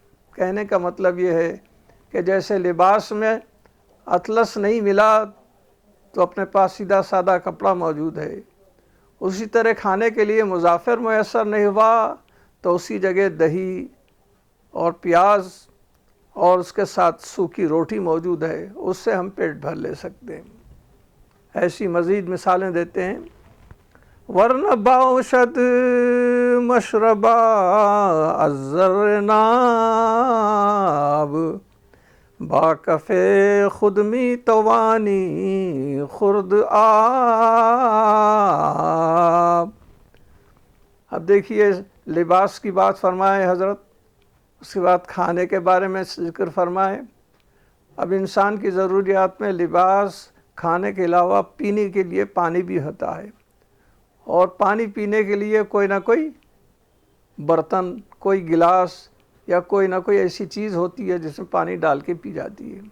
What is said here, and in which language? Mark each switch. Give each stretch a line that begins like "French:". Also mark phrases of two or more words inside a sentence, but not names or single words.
Urdu: کہنے کا مطلب یہ ہے کہ جیسے لباس میں اطلس نہیں ملا تو اپنے پاس سیدھا سادہ کپڑا موجود ہے، اسی طرح کھانے کے لیے مظافر میسر نہیں ہوا تو اسی جگہ دہی اور پیاز اور اس کے ساتھ سوکھی روٹی موجود ہے، اس سے ہم پیٹ بھر لے سکتے ہیں۔ ایسی مزید مثالیں دیتے ہیں ورنہ
Persian: باشد مشربہ الزر ناب با کف خود می توانی خورد آب۔
Urdu: اب دیکھیے لباس کی بات فرمائے حضرت، اس کے بعد کھانے کے بارے میں ذکر فرمائے۔ اب انسان کی ضروریات میں لباس، کھانے کے علاوہ پینے کے لیے پانی بھی ہوتا ہے، اور پانی پینے کے لیے کوئی نہ کوئی برتن، کوئی گلاس یا کوئی نہ کوئی ایسی چیز ہوتی ہے جس میں پانی ڈال کے پی جاتی ہے۔